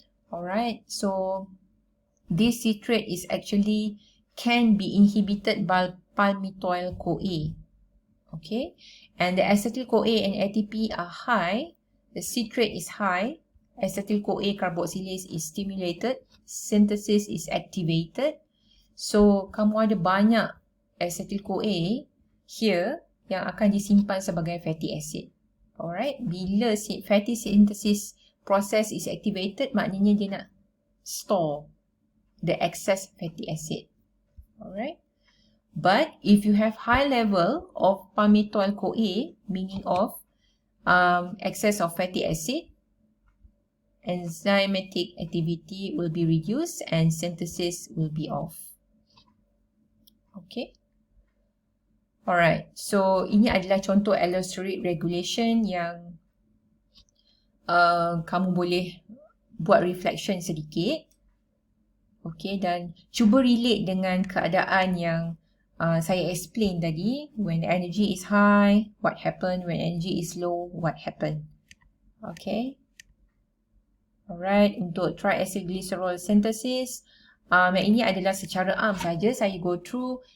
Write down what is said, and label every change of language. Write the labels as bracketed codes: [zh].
[en] Alright, so this citrate is actually can be inhibited by palmitoyl-CoA. Okay, and the acetyl-CoA and ATP are high. The citrate is high. Acetyl-CoA carboxylase is stimulated. Synthesis is activated. [ms] So kamu ada banyak acetyl-CoA here yang akan disimpan sebagai fatty acid. [en] Alright, bila fatty synthesis process is activated, [ms] maknanya dia nak [en] store the excess fatty acid. Alright. But if you have high level of palmitoyl-CoA, meaning of excess of fatty acid, enzymatic activity will be reduced and synthesis will be off. [ms] Okay. Alright. So ini adalah contoh allosteric regulation yang kamu boleh buat reflection sedikit. Okay, dan cuba relate dengan keadaan yang saya explain tadi. [en] When energy is high, what happen? When energy is low, what happen? Okay. [ms] Alright, untuk triacylglycerol synthesis, yang ini adalah secara am saja saya [en] go through.